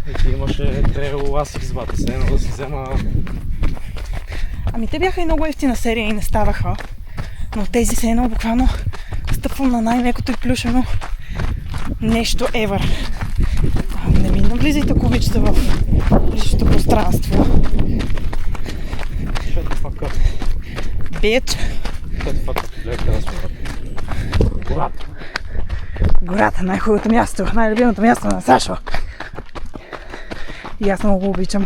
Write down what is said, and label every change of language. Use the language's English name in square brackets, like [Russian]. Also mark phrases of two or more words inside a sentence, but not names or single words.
[Bulgarian] И ти имаше трейл Асикс, бата, се едно да си взема... Ами те бяха и много ефтина серия и не ставаха. Но тези все едно буквално стъпвам на най-мекото и плюшено нещо ever. Не ми навлизайте кубичета в личното пространство. [English] Shut the fuck up. Bitch! Shut the fuck up, [Bulgarian] гледай къде сме. Гората. Гората, най-хубавото място, най-любимото място на Сашо. И аз много го обичам.